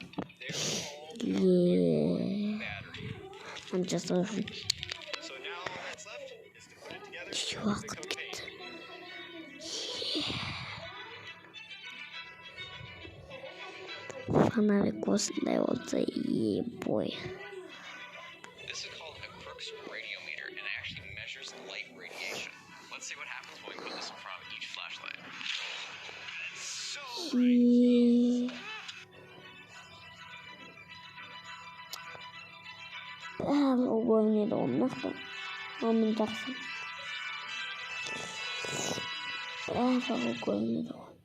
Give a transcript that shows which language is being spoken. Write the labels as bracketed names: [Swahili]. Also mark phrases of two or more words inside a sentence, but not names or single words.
[Kazakh] Мынаны жасау үшін неше уақыт кетті. Фонарик осындай болса, бой. [English] This is called a Crookes radiometer, and it actually measures light radiation. Let's see what happens when we put this in front of each flashlight. [Kazakh] Ойнайды ғой нақты. Мен жақсы. Ойнайды ғой.